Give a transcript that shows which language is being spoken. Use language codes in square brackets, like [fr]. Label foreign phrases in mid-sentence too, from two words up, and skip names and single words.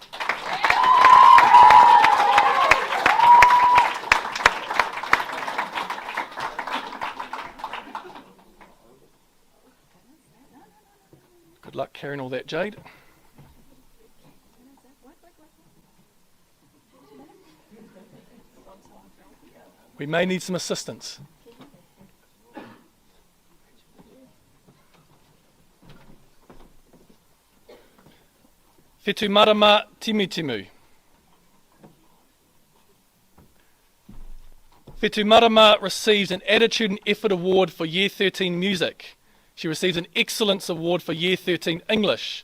[en] Good luck carrying all that, Jade. We may need some assistance. Whetū marama timu. Whetū marama receives an Attitude and Effort Award for Year 13 Music. She receives an Excellence Award for Year 13 English.